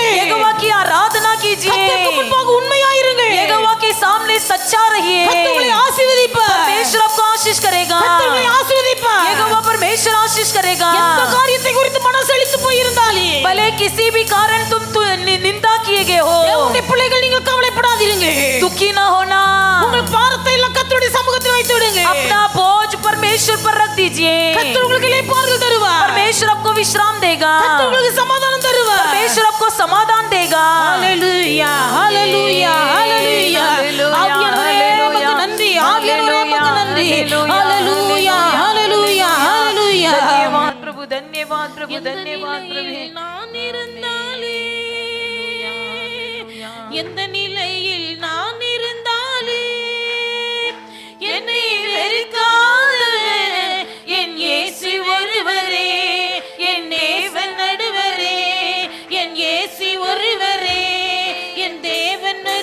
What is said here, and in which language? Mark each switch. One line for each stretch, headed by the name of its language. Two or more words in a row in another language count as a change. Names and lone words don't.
Hindi: यहोवा की आराधना
Tamil: கர்த்தருக்கு
Hindi: कीजिए,
Tamil: முன்பாக உண்மையாயிருங்க.
Hindi: यहोवा के सामने सच्चा रहिए।
Tamil: கர்த்தர் உங்களை ஆசீர்வதிப்பார்.
Hindi: परमेश्वर आपको आशीष करेगा।
Tamil: கர்த்தர் உங்களை ஆசீர்வதிப்பார்.
Hindi: यहोवा परमेश्वर आशीष करेगा।
Tamil: எந்த காரியத்தை குறித்து மனசளித்து போயிருந்தாலே,
Hindi: भले किसी भी कारण तुम निंदा किए गए हो,
Tamil: தேவனுடைய பிள்ளைகள் நீங்கள் கவலைப்படாதீங்க.
Hindi: दुखी न होना।
Tamil: உங்கள் பாரத்தை எல்லாம் கர்த்தருடைய சமூகத்தில் வைத்து விடுங்க.
Hindi: अपना बोझ परमेश्वर पर रख दीजिए।
Tamil: கர்த்தர் உங்களுக்கு இளைப்பாறுதல் தருவார்.
Hindi: परमेश्वर आपको विश्राम देगा।
Tamil: கர்த்தர் உங்களுக்கு சமாதானம் தருவார்.
Hindi: परमेश्वर आपको समाधान देगा।
Tamil: ஹalleluya ஹalleluya ஹalleluya. ஆவியானவரே உமக்கு நன்றி. ஆவியானவரே உமக்கு நன்றி. ஹalleluya ஹalleluya ஹalleluya.
Hindi: धन्यवाद प्रभु, धन्यवाद प्रभु,
Tamil: எந்த
Hindi: धन्यवाद प्रभु।
Tamil: நிலையில் நான் இருந்தாலே, எந்த நிலையில் நான் இருந்தாலே, என்னை வெறுக்காத என் இயேசு ஒருவரே, என் தேவன் நடுவரே, என் இயேசு ஒருவரே, என் தேவன்